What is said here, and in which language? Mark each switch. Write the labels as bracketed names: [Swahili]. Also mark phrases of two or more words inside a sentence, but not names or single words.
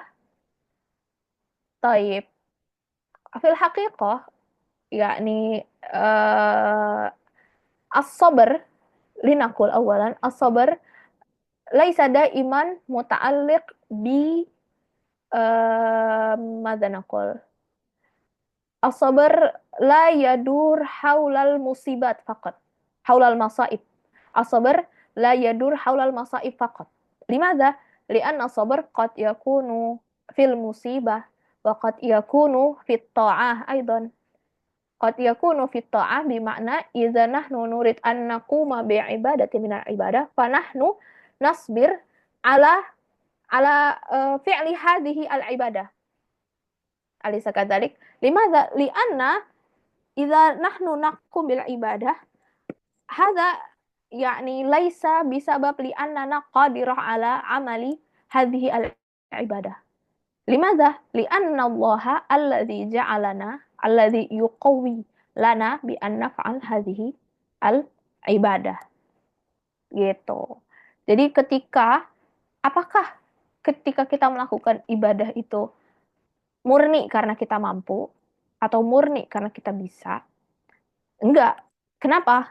[Arabic] طيب. في الحقيقة يعني الصبر لنقل أولا الصبر ليس دائما متعلق ب ماذا نقول الصبر لا يدور حول المصيبات فقط حول المصائب الصبر لا يدور حول المصائب فقط لماذا لأن الصبر قد يكون في المصيبة وقد يكون في الطاعة أيضا. قد يكون في الطاعة بمعنى إذا نحن نريد أن نقوم بعبادة من العبادة فنحن نصبر على فعل هذه العبادة. أليس كذلك؟ لماذا? لأن إذا نحن نقوم بالعبادة هذا يعني ليس بسبب لأننا قادرة على عمل هذه العبادة. لماذا؟ لأن الله الذي جعلنا الذي يقوي لنا بأن نفعل هذه العبادة. [Indonesian] Gitu. Jadi apakah ketika kita melakukan ibadah itu murni karena kita mampu atau murni karena kita bisa? Enggak. Kenapa?